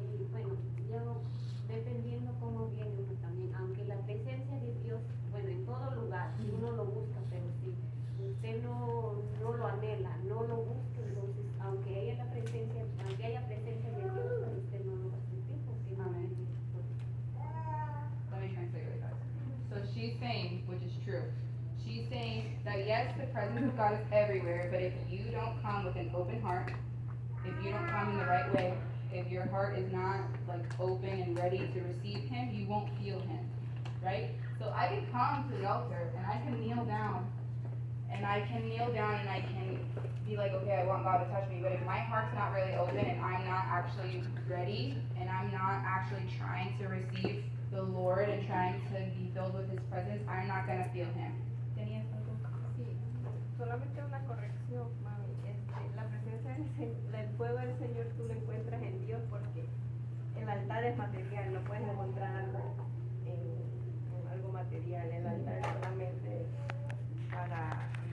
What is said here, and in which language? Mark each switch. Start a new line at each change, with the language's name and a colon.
Spanish: Bueno, yo dependiendo cómo viene uno también, aunque la presencia de Dios, bueno, en todo lugar, si uno lo busca, pero si usted no lo anhela, no lo busca, entonces, aunque haya presencia de Dios, pero usted no lo va a sentir porque no Amen.
English: Let me translate really fast. So she's saying, which is true, she's saying that yes, the presence of God is everywhere, but if you don't come with an open heart, if you don't come in the right way, if your heart is not open and ready to receive Him, you won't feel Him, right? So I can come to the altar and I can kneel down and I can be like, okay, I want God to touch me, but if my heart's not really open and I'm not actually ready and I'm not actually trying to receive the Lord and trying to be filled with His presence, I'm not going to feel Him.
Spanish: ¿Tenías algo? Sí, solamente una corrección, mami. La presencia del fuego del Señor tú lo encuentras en Dios porque el altar es material, no puedes encontrar algo en algo material. El altar es solamente para...